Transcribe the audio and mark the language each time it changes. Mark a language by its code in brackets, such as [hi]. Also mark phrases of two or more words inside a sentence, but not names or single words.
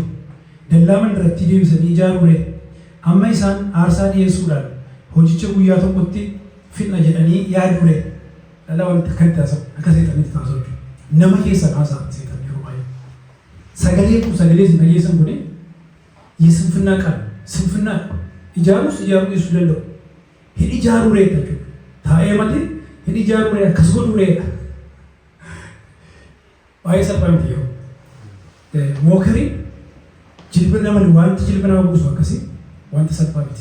[om] Dallaa mandaratti deebisanii ijaaruure amma isaan aarsaa dhiyeessuudhaan hojicha guyyaa tokkotti fixna jedhanii yaaduure dhala wanta kan taasisu akka seexanitti taasisu nama keessa kaasaa seexan yeroo baay'ee sagalee isin dhageessan kun [am] የስንፍና ቃል ስንፍና [om] ijaaruu dhiisuu danda'u hin ijaaruure jechuudha taa'ee malee hin ijaaruure akkas godhuureedha baay'ee salphaa miti yeroo mookarii jilba nama wanti jilba nama buusu akkasii wanti salphaa miti.